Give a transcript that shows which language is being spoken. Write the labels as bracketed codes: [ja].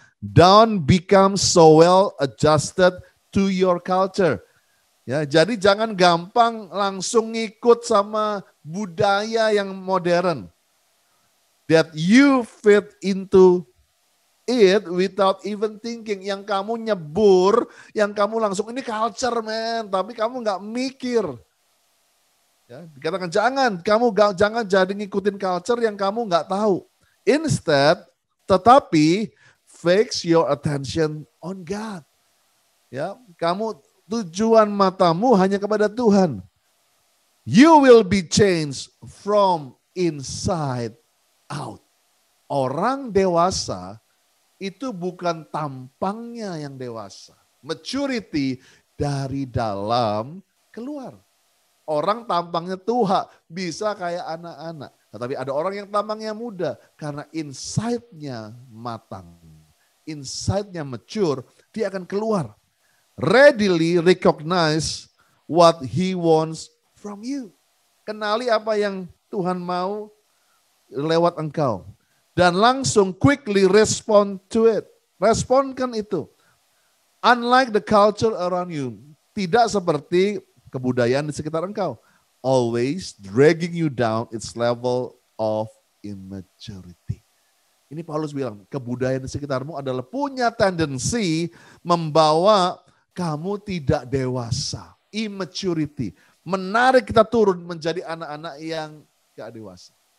[en] Don't become so well adjusted to your culture. [id] Ya, jadi jangan gampang langsung ngikut sama budaya yang modern. [en] that you fit into it without even thinking. [id] Yang kamu nyebur, yang kamu langsung ini culture man, tapi kamu nggak mikir. Ya, dikatakan jangan jadi ngikutin culture yang kamu nggak tahu. [en] Instead, [id] tetapi [en] fix your attention on God. [id] Ya, kamu tujuan matamu hanya kepada Tuhan. [en] You will be changed from inside out. [id] Orang dewasa itu bukan tampangnya yang dewasa. Maturity dari dalam keluar. Orang tampangnya tua bisa kayak anak-anak. Tetapi ada orang yang tampangnya muda karena inside-nya matang. Inside-nya mature, dia akan keluar. [en] Readily recognize what he wants from you. [id] Kenali apa yang Tuhan mau lewat engkau. Dan langsung [en] quickly respond to it. [id] Responkan itu. [en] Unlike the culture around you. [id] Tidak seperti kebudayaan di sekitar engkau. [en] Always dragging you down its level of immaturity. [id] Ini Paulus bilang, kebudayaan di sekitarmu adalah punya tendensi membawa kamu tidak dewasa. Immaturity. Menarik kita turun menjadi anak-anak yang gak dewasa.